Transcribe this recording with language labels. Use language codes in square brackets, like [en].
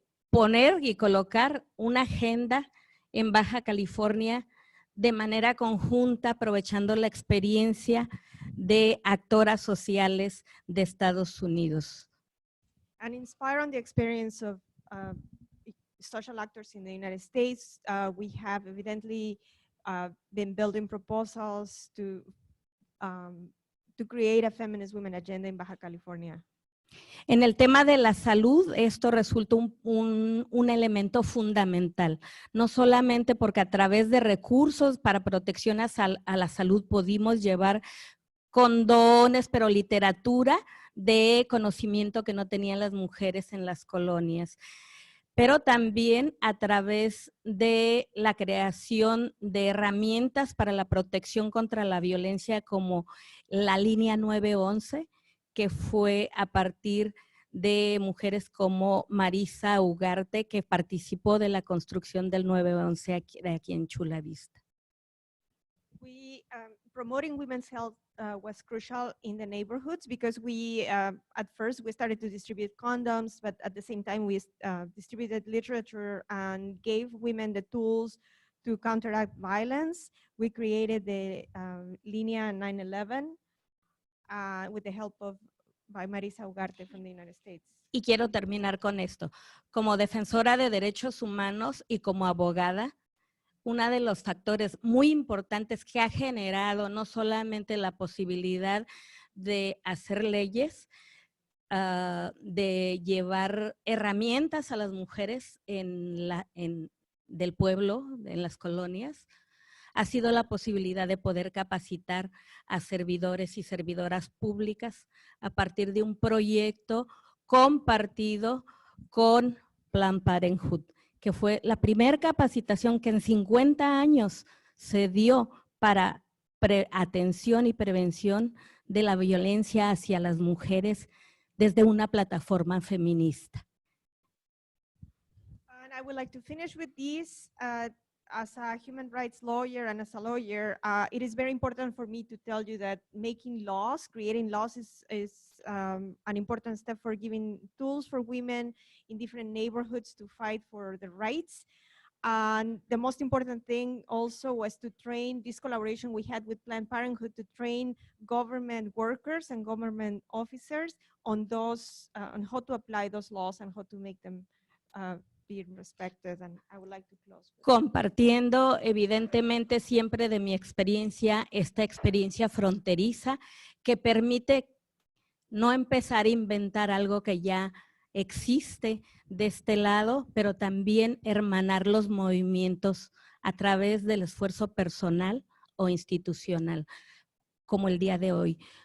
[es] poner y colocar una agenda en Baja California de manera conjunta, aprovechando la experiencia de actoras sociales de Estados Unidos. [en] And inspired on the experience of social actors in the United States, we have evidently been building proposals to create a feminist women agenda in Baja California. [es] En el tema de la salud, esto resulta un elemento fundamental, no solamente porque a través de recursos para protección a la salud pudimos llevar condones, pero literatura de conocimiento que no tenían las mujeres en las colonias, pero también a través de la creación de herramientas para la protección contra la violencia como la línea 911, que fue a partir de mujeres como Marisa Ugarte, que participó de la construcción del 911 aquí en Chula Vista. [en] Promoting women's health was crucial in the neighborhoods because we, at first, we started to distribute condoms, but at the same time, we distributed literature and gave women the tools to counteract violence. We created the Línea 911 with the help by Marisa Ugarte from the United States. [es] Y quiero terminar con esto. Como defensora de derechos humanos y como abogada, uno de los factores muy importantes que ha generado no solamente la posibilidad de hacer leyes, de llevar herramientas a las mujeres del pueblo, en las colonias, ha sido la posibilidad de poder capacitar a servidores y servidoras públicas a partir de un proyecto compartido con Planned Parenthood, que fue la primera capacitación que en 50 años se dio para atención y prevención de la violencia hacia las mujeres desde una plataforma feminista. [en] And I would like to finish with this. As a human rights lawyer and as a lawyer, it is very important for me to tell you that making laws, creating laws is an important step for giving tools for women in different neighborhoods to fight for their rights. And the most important thing also was to train this collaboration we had with Planned Parenthood to train government workers and government officers on those, on how to apply those laws and how to make them be respected. And I would like to close with [es] compartiendo evidentemente siempre de mi experiencia, esta experiencia fronteriza que permite no empezar a inventar algo que ya existe de este lado, pero también hermanar los movimientos a través del esfuerzo personal o institucional, como el día de hoy.